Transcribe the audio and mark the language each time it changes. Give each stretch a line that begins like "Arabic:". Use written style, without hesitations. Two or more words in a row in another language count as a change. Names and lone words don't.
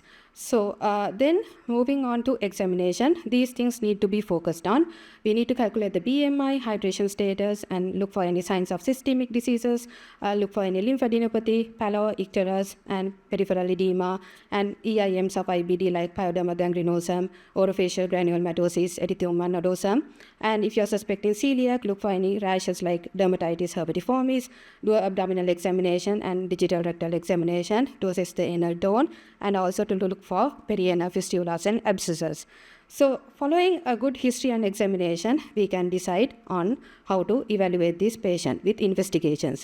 English: So then moving on to examination, these things need to be focused on. We need to calculate the BMI, hydration status, and look for any signs of systemic diseases, look for any lymphadenopathy, pallor-icterus, and peripheral edema, and EIMs of IBD like pyoderma gangrenosum, orofacial granulomatosis, erythema nodosum. And if you're suspecting celiac, look for any rashes like dermatitis herpetiformis, do an abdominal examination and digital rectal examination to assess the perianal tone, and also to look for perianal fistulas and abscesses. So following a good history and examination, we can decide on how to evaluate this patient with investigations.